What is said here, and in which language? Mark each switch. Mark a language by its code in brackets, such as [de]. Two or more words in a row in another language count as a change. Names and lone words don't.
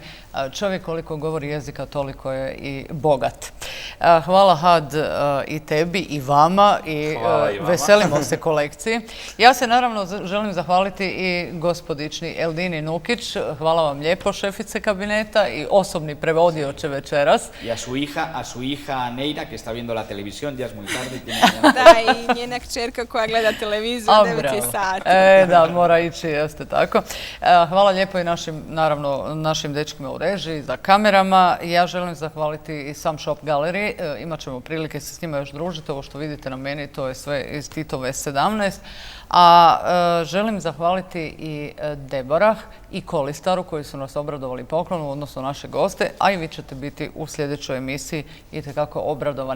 [bs] Čovjek koliko govori jezika, toliko je i bogat. Hvala Had i tebi i vama i veselimo se kolekciji. Ja se naravno želim zahvaliti i gospodični Eldini Nukić. Hvala vam lijepo, šefice kabineta i osobni prevodioče večeras. [es] I a su hija Neira, que está viendo la televisión, ya es muy tarde. [bs] Da, i njena kćerka koja gleda televiziju od 9 sati. Da, mora ići, jeste tako. Hvala lijepo i našim dečkima u režiji, za kamerama. Ja želim zahvaliti i Sam Shop Gallery. Imat ćemo prilike se s njima još družiti. Ovo što vidite na meni, to je sve iz Titove 17. A želim zahvaliti i Deborah i Kolistaru koji su nas obradovali poklonu, odnosno naše goste, a i vi ćete biti u sljedećoj emisiji itekako obradovani.